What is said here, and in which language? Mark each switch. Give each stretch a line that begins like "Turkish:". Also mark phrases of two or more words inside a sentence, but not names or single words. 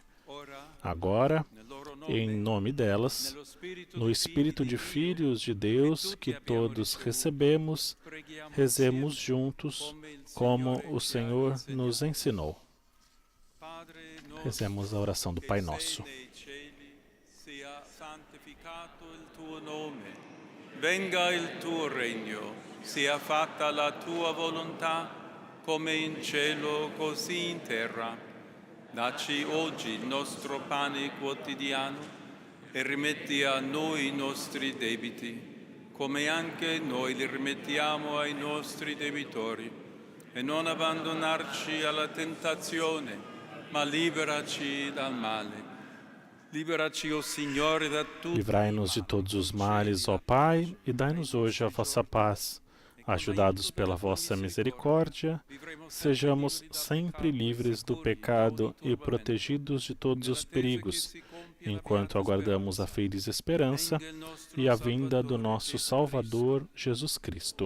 Portuguese: Agora, em nome delas, no espírito de filhos de Deus que todos recebemos, rezemos juntos como o Senhor nos ensinou. Rezemos a oração do Pai Nosso.
Italian: Venga il tuo regno, sia fatta la tua volontà, come in cielo così in terra. Dacci oggi il nostro pane quotidiano e rimetti a noi i nostri debiti, come anche noi li rimettiamo ai nostri debitori. E non abbandonarci alla tentazione, ma liberaci dal male. Liberaci, ó Signore, da tutti.
Portuguese: Livrai-nos de todos os males, ó Pai, e dai-nos hoje a vossa paz. Ajudados pela vossa misericórdia, sejamos sempre livres do pecado e protegidos de todos os perigos, enquanto aguardamos a feliz esperança e a vinda do nosso Salvador, Jesus Cristo.